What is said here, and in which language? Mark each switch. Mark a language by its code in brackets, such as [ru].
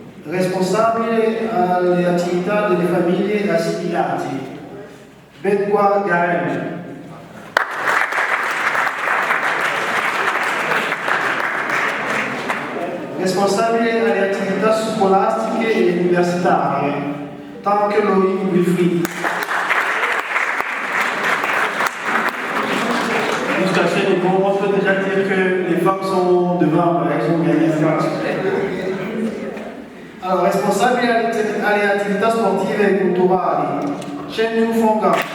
[it] Responsabile alle attività delle famiglie assimilate, Bedwa Gael. Responsabile alle attività scolastiche e universitarie, Tanke Loïc Wilfried. [fr] Jusqu'à ce niveau, on peut déjà dire que les femmes sont devant, elles ont gagné la place. [it] Alors, responsabile alle attività sportive e culturali, Chen Fonga.